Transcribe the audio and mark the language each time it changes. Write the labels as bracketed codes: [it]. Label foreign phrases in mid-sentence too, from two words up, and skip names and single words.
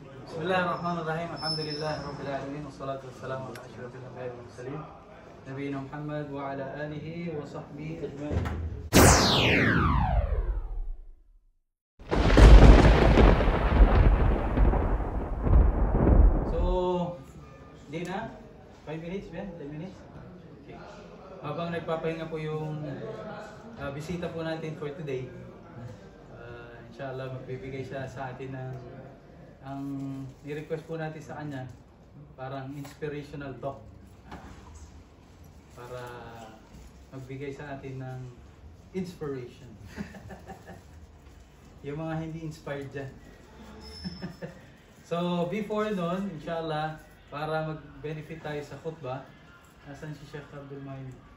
[ar] بسم الله الرحمن الرحيم. الحمد لله رب العالمين. والصلاة والسلام على أشرف الأنبياء والمرسلين نبينا محمد وعلى آله وصحبه أجمعين. [tl] So, di na? 5 minutes ba? 10 minutes? Okay. Habang nagpapahinga po yung bisita po natin [en] for today, [tl] inshallah magbibigay siya sa atin ng ang ni-request po natin sa kanya parang [en] inspirational talk [tl] para magbigay sa atin ng inspiration. Yung mga hindi inspired dyan. [en] So before [tl] nun, inshallah, para mag-benefit tayo sa khutbah, nasan si Sheikh Abdul Mahin?